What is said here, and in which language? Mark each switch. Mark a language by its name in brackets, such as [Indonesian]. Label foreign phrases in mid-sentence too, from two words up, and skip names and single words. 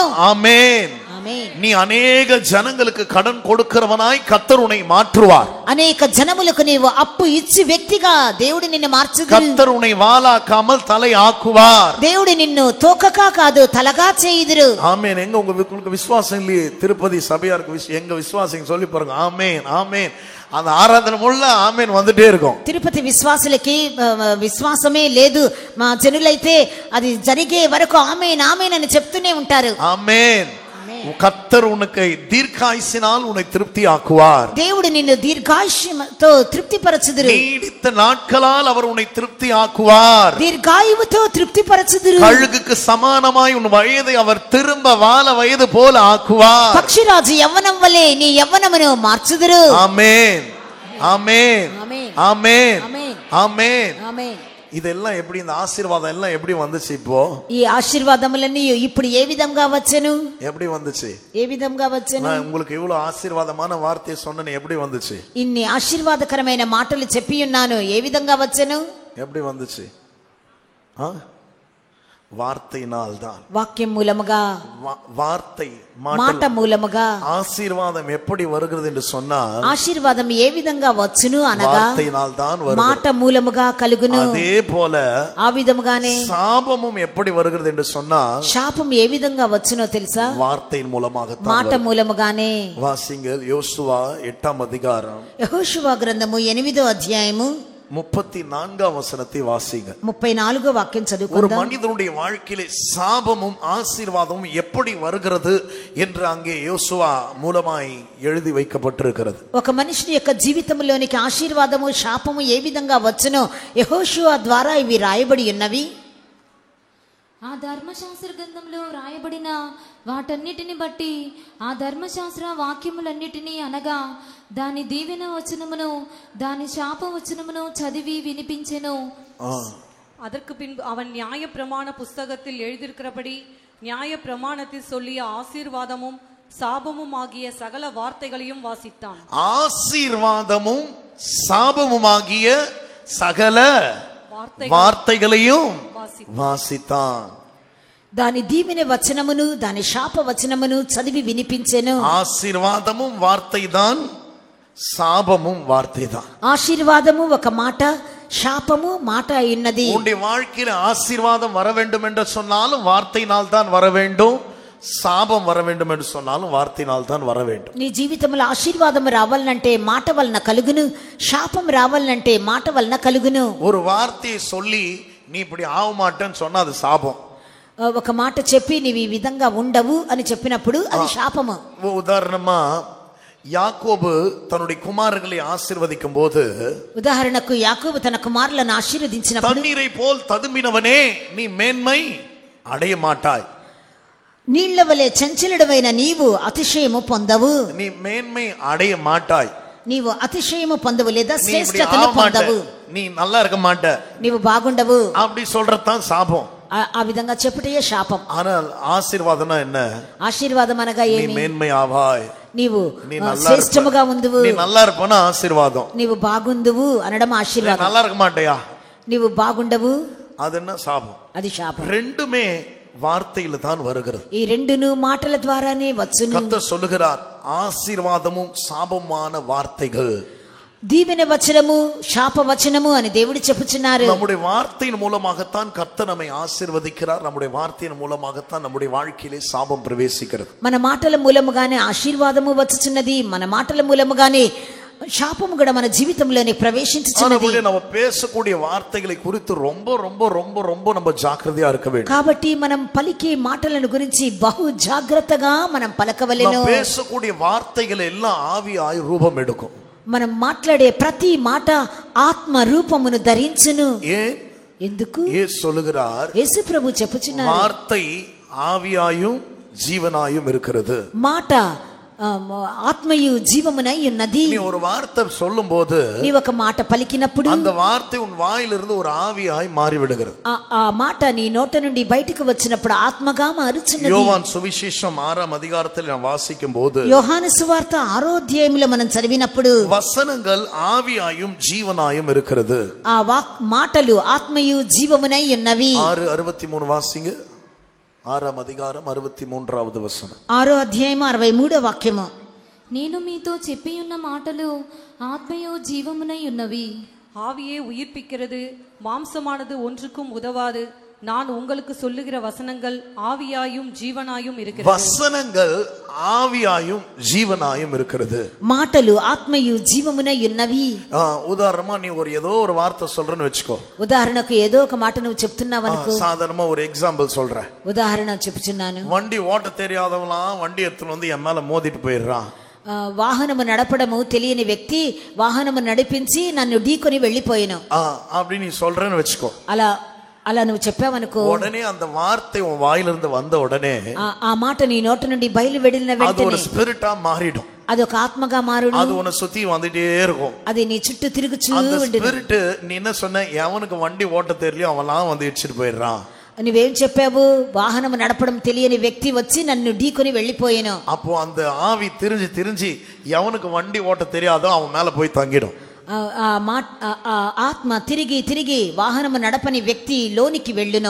[Telugu] ఆమేన్. [Tamil] நீ அநேக ஜனங்களுக்கு கடன் கொடுக்கிறவனாய் கர்த்தர் உன்னை மாற்றுவார். [Telugu] అనేక జనములకు నీవు అప్పు ఇచ్చి వ్యక్తిగా దేవుడు నిన్ను మార్చుదురు. [Tamil] கர்த்தர் உன்னை வாலாக்காமல் தலை ஆக்குவார். [Telugu] దేవుడు నిన్ను తోకగా కాదు తలగా చేయుదురు. [Tamil] ஆமென். எங்க உங்களுக்கு விசுவாசம் இல்லையே? திருப்பதி சபையாருக்கு எங்க விசுவாசம் சொல்லி பாருங்க. ஆமென், ஆமென். அந்த ஆராதனை முள்ள ஆமென் வந்துட்டே இருக்கும். [Telugu] తిరుపతి విశ్వాసులకి విశ్వాసమే లేదు, మా జనులైతే అది జరిగే వరకు ఆమేన్ ఆమేన్ అని చెప్తూనే ఉంటారు. ఆమెన్. [Tamil] கர்த்தர் உனக்கு தீர்க்காயுசினால் உன்னை திருப்தி ஆக்குவார். [Telugu] దేవుడు నిన్ను దీర్ఘాయుష్యముతో తృప్తిపరచుదురు. [Tamil] நீடித்த நாட்களால் அவர் உன்னை திருப்தி ஆக்குவார். [Telugu] దీర్ఘాయువుతో తృప్తిపరచుదురు. [Tamil] கழுகுக்கு சமானமாய் உன் வயதை அவர் திரும்ப வாழ வயது போல ஆக்குவார். [Telugu] పక్షిరాజు యవ్వనం వలె నీ యవ్వనమును మార్చుదురు. [Tamil] ஆமென் ஆமென் ஆமென் ஆமென் ஆமென் ஆமென். [Telugu] ఆమేన్. [Tamil] இதெல்லாம் எப்படி, இந்த ஆசீர்வாதம் எல்லாம் எப்படி வந்துச்சு? இப்போ [Telugu] ఈ ఆశీర్వాదములన్నీ ఇప్పుడు ఏ విధంగా వచ్చెను? [Tamil] எப்படி வந்துச்சு? [Telugu] ఏ విధంగా వచ్చెను? [Tamil] நான் உங்களுக்கு இவ்வளவு ஆசீர்வாதமான வார்த்தையை சொன்னேன், எப்படி வந்துச்சு? [Telugu] ఇన్ని ఆశీర్వాదకరమైన మాటలు చెప్పి ఉన్నాను, ఏ విధంగా వచ్చెను? [Tamil] எப்படி வந்துச்சு? வார்த்தையினால் தான். [Telugu] వాక్యం మూలముగా, [Tamil] வார்த்தை [Telugu] మాట మూలముగా. [Tamil] ஆசீர்வாதம் எப்படி வருகிறது என்று சொன்னால், [Telugu] ఆశీర్వాదం ఏ విధంగా వచ్చును అనగా [Tamil] வார்த்தையினால் தான் வருகிறது. [Telugu] మాట మూలముగా కలుగును. [Tamil] அதே போல [Telugu] ఆ విధముగానే [Tamil] சாபமும் எப்படி வருகிறது என்று சொன்னால், [Telugu] శాపం ఏ విధంగా వచ్చునో తెలుసా? [Tamil] வார்த்தையின் மூலமாக [Telugu] మాట మూలముగానే. [Tamil] வாசிங்கள் யோசுவா 8ஆம் அதிகாரம் [Telugu] యెహోషువ గ్రంథము 8వ అధ్యాయము [Tamil] 34ஆம் வசனத்தை வாசிங்க. [Telugu] 34వ వాక్యం [Tamil] ஒரு [Telugu] చదువుకుందాం. [Tamil] மனிதனுடைய வாழ்க்கையிலே சாபமும் ஆசீர்வாதமும் எப்படி வருகிறது என்று அங்கே யோசுவா மூலமாய் எழுதி வைக்கப்பட்டிருக்கிறது. [Telugu] ఒక మనిషి యొక్క జీవితంలోనికి ఆశీర్వాదము శాపము ఏ విధంగా వచ్చునో యెహోషువ ద్వారా ఇవి రాయబడి ఉన్నవి. ఆ ధర్మశాస్త్ర గ్రంథంలో రాయబడిన వాటన్నిటిని బట్టి ఆ ధర్మశాస్త్ర వాక్యములన్నిటినీ అనగా దాని దీవెన వచనమును దాని శాప వచనమును చదివి వినిపించెను. [Tamil] அதற்கு பின்பு அவன் நியாய பிரமாண புஸ்தகத்தில் எழுதியிருக்கிறபடி நியாய பிரமாணத்தில் சொல்லிய ஆசீர்வாதமும் சாபமும் ஆகிய சகல வார்த்தைகளையும் வாசித்தான். ஆசீர்வாதமும் சாபமுமாகிய சகல வார்த்தைகளையும் வாசித்தான். [Telugu] దాని దీవెన వచనమును దాని శాప వచనమును చదివి వినిపించెను. [Tamil] ஆசீர்வாதமும் வார்த்தை தான், சாபமும் வார்த்தை தான். [Telugu] ఆశీర్వాదము ఒక మాట, శాపము మాట అయినది. [Tamil] உன்னுடைய வாழ்க்கையில ஆசீர்வாதம் வர வேண்டும் என்று சொன்னாலும் வார்த்தையினால் தான் வர வேண்டும், சாபம் வர வேண்டும் என்று சொன்னாலும் வார்த்தையினால் தான் வர வேண்டும். [Telugu] నీ జీవితంలో ఆశీర్వాదం రావాలంటే మాట వలన కలుగును, శాపం రావాలంటే మాట వలన కలుగును. [Tamil] ஒரு வார்த்தையை சொல்லி நீ இப்படி ஆக மாட்டேன்னு சொன்னா அது சாபம். [Telugu] ఒక మాట చెప్పి నీవు ఈ విధంగా ఉండవు అని చెప్పినప్పుడు అది శాపము. [Tamil] உதாரணமா யாக்கோபு தன்னுடைய குமாரர்களை ஆசீர்வதிக்கும் போது, [Telugu] ఉదాహరణకు యాకోబు తన కుమారులను ఆశీర్వదించినప్పుడు, [Tamil] தண்ணீரை போல் ததும்பினவனே நீ மேன்மை அடைய மாட்டாய், [Telugu] నీళ్ల వలె చంచలుడవైన నీవు అతిశయము పొందవు, [Tamil] நீ மேன்மை அடைய மாட்டாய், [Telugu] నీవు అతిశయము పొందవు లేదా [Tamil] நீ இப்படி [Telugu] శ్రేష్టతను [Tamil] ஆக மாட்ட, [Telugu] పొందవు, [Tamil] நீ நல்லா இருக்க மாட்ட, [Telugu] నీవు బాగుండవు. [Tamil] அப்படி சொல்றதுதான் சாபம். [Telugu] ఆ విధంగా చెప్పుటయే శాపం. [Tamil] ஆனால் ఆశీర్వాదం என்ன? [Telugu] ఆశీర్వాదం అనగా [Tamil] நீ [Telugu] ఏమి? [Tamil] மேன்மை ஆவாய், [Telugu] నీవు [Tamil] நீ நல்லா [Telugu] శ్రేష్టముగా ఉందువు, [Tamil] நீ நல்லா இருப்பனா ஆசீர்வாதம், [Telugu] నీవు బాగుందువు అనడం ఆశీర్వాదం. [Tamil] நல்லா இருக்க மாட்டேயா [Telugu] నీవు బాగుండవు [Tamil] அது என்ன சாபம். [Telugu] అది శాపం. [Tamil] ரெண்டுமே வார்த்தையில தான் வருகிறது. [Telugu] ఈ రెండును మాటల ద్వారానే వచ్చును. [Tamil] கர்த்தர் சொல்லுகிறார், ஆசீர்வாதமும் சாபமான வார்த்தைகள், [Telugu] దీవెన వచనము శాప వచనము అని దేవుడు చెప్పుచున్నారు. [Tamil] நம்முடைய வார்த்தையின் மூலமாகத்தான் கர்த்தர் நம்மை ஆசீர்வதிக்கிறார். நம்முடைய வார்த்தையின் மூலமாகத்தான் நம்முடைய வாழ்க்கையிலே சாபம் பிரவேசிக்கிறது. [Telugu] మన మాటల మూలముగానే ఆశీర్వాదము వచ్చుచున్నది, మన మాటల మూలముగానే శాపము కూడా మన జీవితంలోనే ప్రవేశించుచున్నది. [Tamil] நம்ம பேசக்கூடிய வார்த்தைகளை குறித்து ரொம்ப ரொம்ப ரொம்ப ரொம்ப நம்ம ஜாக்கிரதையா இருக்க வேண்டும். [Telugu] కాబట్టి మనం పలికే మాటలను గురించి బహు జాగ్రత్తగా మనం పలకవలెను. [Tamil] பேசக்கூடிய வார்த்தைகள் எல்லாம் ஆவியாய் ரூபம் எடுக்கும். [Telugu] మనం మాట్లాడే ప్రతి మాట ఆత్మ రూపమును ధరించును. ఎందుకు? [Tamil] சொல்லுகிறார், [Telugu] యేసు ప్రభు చెప్పుచున్నారు, [Tamil] வார்த்தை ஆவியாயும் ஜீவனாயும் இருக்கிறது. [Telugu] మాట ఆత్మయు జీవమునై ఉన్నది. [Tamil] நீ ஒரு வார்த்தை சொல்லும்போது, [Telugu] నీ ఒక మాట పలికినప్పుడు [Tamil] அந்த வார்த்தை உன் வாயிலிருந்து ஒரு ஆவியாய் மாறி விடுகிறது. [Telugu] ఆ మాట నీ నోట నుండి బయటికి వచ్చినప్పుడు ఆత్మగా మారుచున్నది. [Tamil] யோவான் சுவிசேஷம் 6ஆம் அதிகாரத்தில் நான் வாசிக்கும் போது, [Telugu] యోహాను సువార్త 6వ అధ్యాయంలో మనం చదివినప్పుడు [Tamil] வசனங்கள் ஆவியாயும் ஜீவனாயும் இருக்கிறது. [Telugu] ఆ మాటలు ఆత్మయు జీవమునై ఉన్నవి. [Tamil] 6:63 వాసింగ్. 6ఆம் அதிகாரம் 63வது வசனம். [Telugu] 6వ అధ్యాయం 63వ వాక్యము. నేను మీతో చెప్పి ఉన్న మాటలు ఆత్మయో జీవమునై ఉన్నవి. [Tamil] ஆவியே உயிர்ப்பிக்கிறது, மாம்சமானது ஒன்றுக்கும் உதவாது. நான் உங்களுக்கு சொல்லுகிற வசனங்கள் ஆவியாயும் ஜீவனாயும் இருக்கிறது. வசனங்கள் ஆவியாயும் ஜீவனாயும் இருக்கிறது. [Telugu] మాటలు ఆత్మయు జీవమునై ఉన్నవి. [Tamil] உதாரணமா நீ ஏதோ ஒரு வார்த்தை சொல்றன்னு வெச்சுக்கோ. [Telugu] ఉదాహరణకు ఏదో ఒక మాట నువ్వు చెప్తున్నావు అనుకో. [Tamil] சாதாரணமா ஒரு எக்ஸாம்பிள் சொல்றேன். [Telugu] ఉదాహరణ చెప్తున్నాను. [Tamil] வண்டி ஓட்ட தெரியாதவலாம் வண்டி எடுத்துட்டு வந்து என் மேல மோதிட்டு போயிடுறான். [Telugu] వాహనము నడపడము తెలియని వ్యక్తి వాహనము నడిపించి నన్ను ఢీకొని వెళ్ళిపోయాను [Tamil] அப்படி நீ சொல்றேன்னு வெச்சுக்கோ. [Telugu] అలా నువ్వు చెప్పావనుకో, [Tamil] உடனே அந்த வார்த்தை உன் வாயிலிருந்து வந்த உடனே [Telugu] ఆ మాట నీ నోట నుండి బయలు వెడిలిన [Tamil] அது [Telugu] వెంటనే [Tamil] ஒரு ஸ்பிரிட்டா மாறிடும். [Telugu] అది ఒక ఆత్మగా మారును. [Tamil] அது உன்னை சுத்தி வந்துட்டே இருக்கும். [Telugu] అది నీ చుట్టూ తిరుగుచూ [Tamil] அந்த [Telugu] ఉంటుంది. [Tamil] ஸ்பிரிட் நீ என்ன சொன்ன, எவனுக்கு வண்டி ஓட்ட தெரியலையோ அவன்லாம் வந்து இடிச்சிட்டு போயிடுறான். [Telugu] నువ్వేం చెప్పావు? వాహనం నడపడం తెలియని వ్యక్తి వచ్చి నన్ను ఢీకొని వెళ్ళిపోయాను. [Tamil] அப்போ அந்த ஆவி திரிஞ்சு எவனுக்கு வண்டி ஓட்ட தெரியாதோ அவன் மேல போய் தங்கிடும். [Telugu] ఆత్మ తిరిగి వాహనము నడపని వ్యక్తి లోనికి వెళ్ళును.